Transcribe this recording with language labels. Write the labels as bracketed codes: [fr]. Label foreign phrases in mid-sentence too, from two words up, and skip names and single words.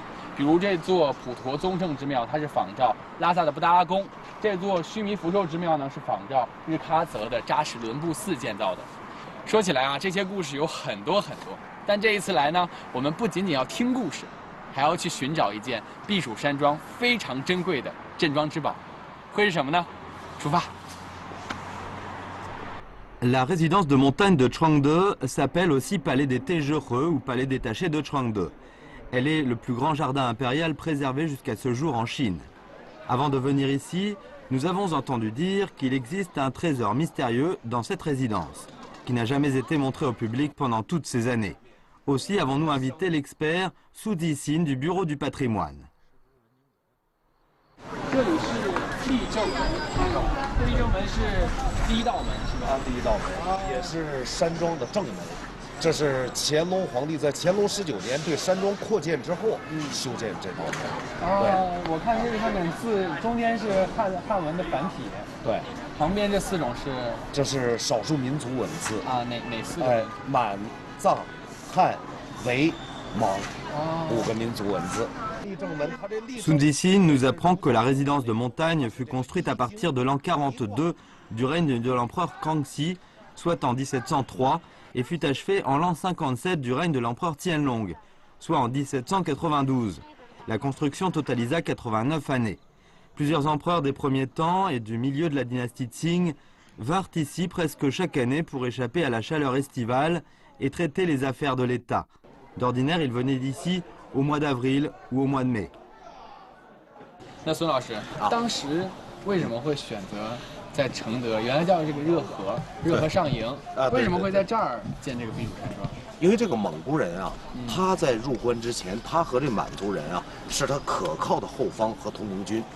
[zh] 比如这座普陀宗圣之庙，它是仿照拉萨的布达拉宫；这座须弥福寿之庙呢，是仿照日喀则的扎什伦布寺建造的。说起来啊，这些故事有很多，但这一次来呢，我们不仅仅要听故事，还要去寻找一件避暑山庄非常珍贵的镇庄之宝，会是什么呢？出发！ [fr] La résidence de montagne de Changde s'appelle aussi Palais des Taizhéreux ou Palais détaché de Changde. Elle est le plus grand jardin impérial préservé jusqu'à ce jour en Chine. Avant de venir ici, nous avons entendu dire qu'il existe un trésor mystérieux dans cette résidence, qui n'a jamais été montré au public pendant toutes ces années. Aussi avons-nous invité l'expert Su Jixin du Bureau du patrimoine. [zh] 这里是立正门，立正门是第一道门，是吧？第一道门，也是山庄的正门。这是乾隆皇帝在乾隆19年对山庄扩建之后修建这道门。我看这个上面字中间是汉文的繁体。对。旁边这4种是，这是少数民族文字啊，哪4种？满、藏、汉、维、蒙5个民族文字。 [fr] Sun Jixin nous apprend que la résidence de montagne fut construite à partir de l'an 42 du règne de l'empereur Kangxi, soit en 1703, et fut achevée en l'an 57 du règne de l'empereur Qianlong, soit en 1792. La construction totalisa 89 années. Plusieurs empereurs des premiers temps et du milieu de la dynastie Qing vinrent ici presque chaque année pour échapper à la chaleur estivale et traiter les affaires de l'État. D'ordinaire, ils venaient d'ici au mois d'avril ou au mois de mai. [zh] 那孙老师，当时为什么会选择在承德？原来叫这个热河上营，为什么会在这儿建这个避暑山庄？因为这个蒙古人啊，他在入关之前，他和这满族人啊是他可靠的后方和同盟军。